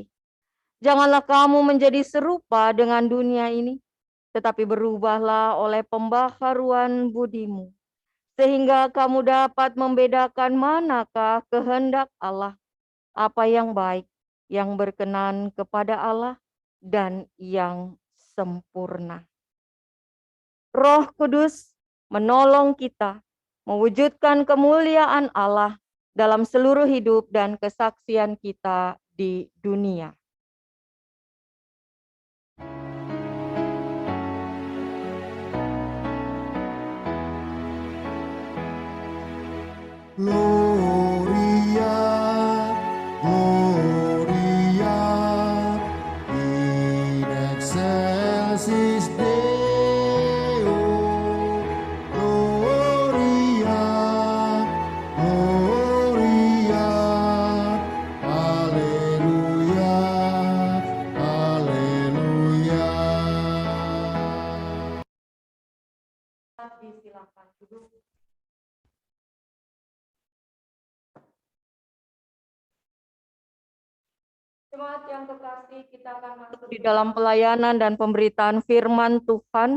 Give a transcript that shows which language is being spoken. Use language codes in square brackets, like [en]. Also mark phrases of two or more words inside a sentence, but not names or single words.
[id] Janganlah kamu menjadi serupa dengan dunia ini, tetapi berubahlah oleh pembaharuan budimu, sehingga kamu dapat membedakan manakah kehendak Allah, apa yang baik, yang berkenan kepada Allah, dan yang sempurna. Roh Kudus menolong kita mewujudkan kemuliaan Allah dalam seluruh hidup dan kesaksian kita di dunia. [la] Gloria, Gloria, in excelsis Deo. Gloria, Gloria, Alleluia, Alleluia. [id] Disilakan duduk. Jemaat yang kekasih, kita akan masuk di dalam pelayanan dan pemberitaan firman Tuhan.